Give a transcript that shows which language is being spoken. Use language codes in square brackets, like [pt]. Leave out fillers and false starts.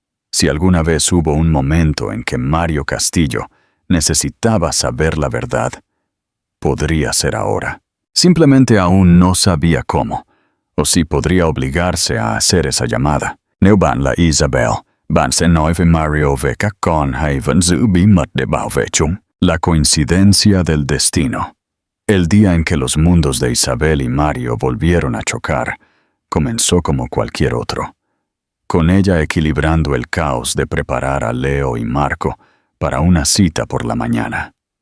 [es] Si alguna vez hubo un momento en que Mario Castillo necesitaba saber la verdad, podría ser ahora. Simplemente aún no sabía cómo, o si podría obligarse a hacer esa llamada. Neuban la Isabel, [vi] Bạn sẽ nói với Mario về các con hay vẫn giữ bí mật để bảo vệ chúng? [es] La coincidencia del destino. El día en que los mundos de Isabel y Mario volvieron a chocar, comenzó como cualquier otro, con ella equilibrando el caos de preparar a Leo y Marco para una cita por la mañana.